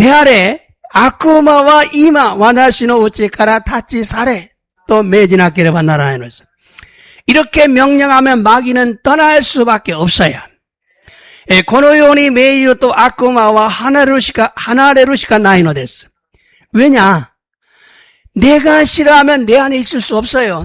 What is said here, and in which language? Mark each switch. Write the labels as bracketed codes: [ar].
[ja] であれ、悪魔は今、私の内から立ち去れ、と命じなければならないのです。 [ko] 이렇게 명령하면 마귀는 떠날 수밖에 없어요. [ja] このように命じると悪魔は離れるしかないのです。 [ko] 왜냐? 내가 싫어하면 내 안에 있을 수 없어요.